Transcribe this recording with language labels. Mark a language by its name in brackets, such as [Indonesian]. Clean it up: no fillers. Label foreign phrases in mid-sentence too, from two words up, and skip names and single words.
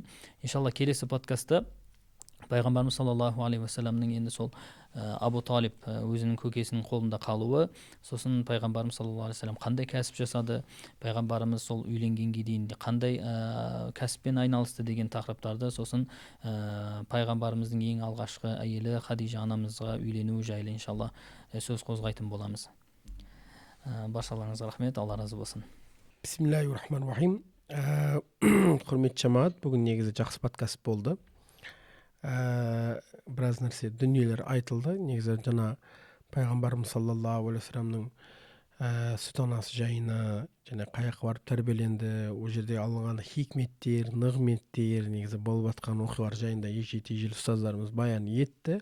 [Kazakh] Иншалла келесі подкастта пайғамбарымыз [Arabic] صلى الله عليه وسلم [Kazakh] енді сол Абу Талиб өзінің көкесінің қолында қалуы, сосын пайғамбарымыз [Arabic] صلى الله عليه وسلم [Kazakh] қандай кәсіп жасады, пайғамбарымыз сол үйленгенге дейін қандай кәсіппен айналысты деген тақырыптарды, сосын пайғамбарымыздың ең алғашқы әйелі Хадижа анамызға үйленуі жайлы иншалла сөз қозғайтын боламыз. Баршаларыңызға рахмет, Алла разы болсын. [Arabic] بسم الله الرحمن الرحيم. [Kazakh] Құрметті жамаат, бүгін негізі жақсы подкаст болды. Біраз нәрсе дүниелер айтылды. Негізі жаңа пайғамбарымыз [Arabic] صلى الله عليه وسلم [Kazakh] сүт анасы жайына және қай жаққа барып тәрбиеленді, ол жерде алынған хикметтер, нығметтер, негізі болып жатқан оқиғалар жайында егжей-тегжейлі ұстаздарымыз баян етті.